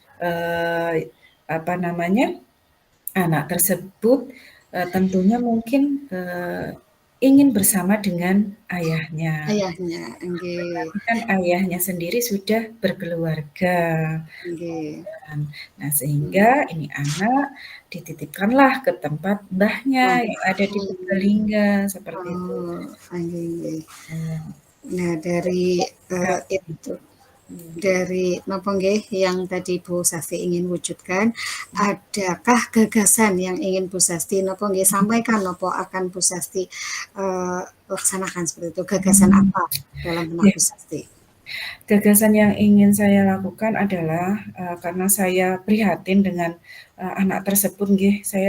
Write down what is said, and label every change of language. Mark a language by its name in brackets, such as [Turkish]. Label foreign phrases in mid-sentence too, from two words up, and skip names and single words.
[Indonesian] apa namanya, anak tersebut, tentunya mungkin, ingin bersama dengan ayahnya. Ayahnya, nggih. Tetapi kan ayahnya sendiri sudah berkeluarga, Nggih. ngoten. Nah, Mmm. sehingga ini anak dititipkanlah ke tempat mbahnya Oh, yang ada di Purbalingga, seperti itu. oh, nggih nggih. Mmm. Nah, dari, itu dari [Javanese] napa nggih, [Indonesian] yang tadi Bu Sasti ingin wujudkan, adakah gagasan yang ingin Bu Sasti [Javanese] napa nggih, [Indonesian] sampaikan napa akan Bu Sasti, laksanakan seperti itu? Gagasan Mmm, apa dalam benak iya. Bu Sasti? Gagasan yang ingin saya lakukan adalah, karena saya prihatin dengan, anak tersebut nggih, saya